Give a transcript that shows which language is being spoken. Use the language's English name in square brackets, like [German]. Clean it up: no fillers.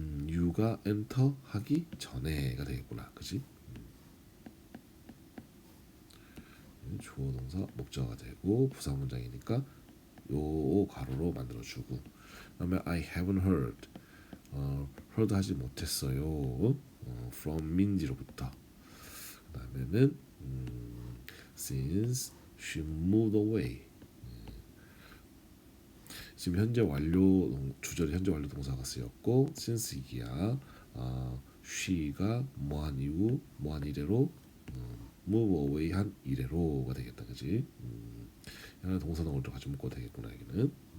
[Korean] you가 enter 하기 전에가 되겠구나, 그지? 주어 동사 목적어가 되고 부사 문장이니까 요 가로로 만들어주고, 그다음에 [English] I haven't heard. [Korean] heard 하지 못했어요. from 민지로부터. 그다음에는 [English] since she moved away. [Korean] 지금 현재 완료 주절이 현재 완료 동사가 쓰였고 since 이야 she가 뭐한 이후 뭐한 이래로 [English] move away [Korean] 한 이래로가 되겠다, 그지? 하나 동사동을 좀 같이 묶어도 되겠구나, 여기는.